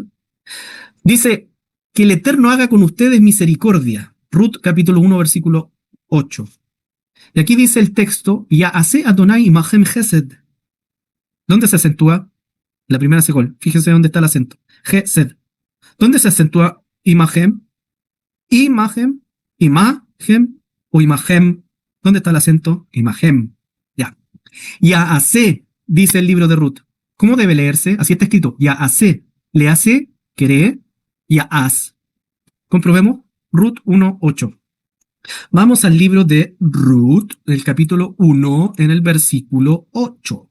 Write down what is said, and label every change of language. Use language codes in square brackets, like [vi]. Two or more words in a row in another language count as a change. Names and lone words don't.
[es] Dice, que el Eterno haga con ustedes misericordia. Ruth capítulo 1, versículo 8. Y aquí dice el texto, [he] יעשה אדני עמכם חסד. [es] ¿Dónde se acentúa? La primera secol. Fíjense dónde está el acento. Gesed. ¿Dónde se acentúa imahem? Imahem, imahem o imahem. ¿Dónde está el acento? Imahem. Ya. Yaase, dice el libro de Ruth. ¿Cómo debe leerse? Así está escrito. Yaase. Le hace, cree, Yaas. Comprobemos. Ruth 1:8. Vamos al libro de Ruth, el capítulo 1, en el versículo 8.